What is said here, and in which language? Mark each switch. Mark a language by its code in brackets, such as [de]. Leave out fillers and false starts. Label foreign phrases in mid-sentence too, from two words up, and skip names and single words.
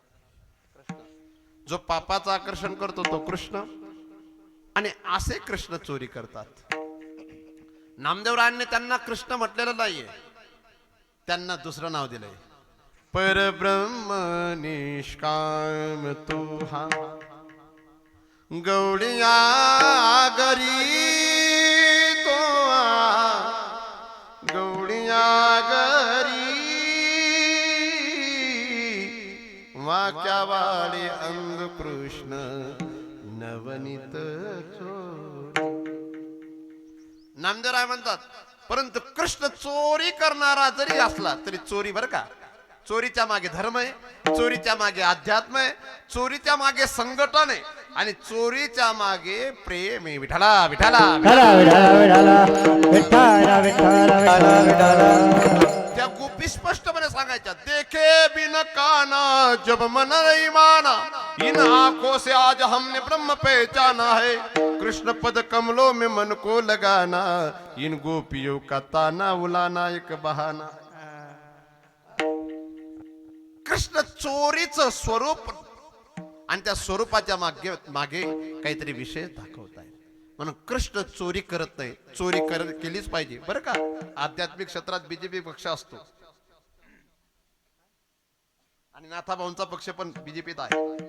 [mr] जो पापाचं आकर्षण करतो तो कृष्ण. आणि असे कृष्ण चोरी करतात. नामदेवरायांनी त्यांना कृष्ण म्हटलेलं नाहीये, त्यांना दुसरं नाव दिलंय. परब्रह्म निष्काम तू हा गौडिया गरी तो गौडिया गरी वाक्यावाळे अंग कृष्ण नवनीत चोर. नामदेवराय म्हणतात परंतु कृष्ण चोरी करणारा जरी असला तरी चोरी बरं का, चोरीच्या मागे धर्म आहे, चोरीच्या मागे अध्यात्म आहे, चोरीच्या मागे संघटन आहे आणि चोरीच्या मागे प्रेम आहे. विठाला विठाला त्या गोपी स्पष्टपणे सांगायच्या. [hi] देखे बिन काना जब मन नहीं माना, इन आंखों से आज हमने ब्रह्म पहचाना है. कृष्ण पद कमलों में मन को लगाना, इन गोपियों का ताना उलाना एक बहाना. [mr] कृष्ण चोरीचं स्वरूप आणि त्या स्वरूपाच्या मागे काहीतरी विशेष दाखवत आहे. म्हणून कृष्ण चोरी करत नाही, चोरी केलीच पाहिजे बरं का. आध्यात्मिक क्षेत्रात बीजेपी पक्ष असतो आणि नाथाभाऊंचा पक्ष पण बीजेपीत आहे.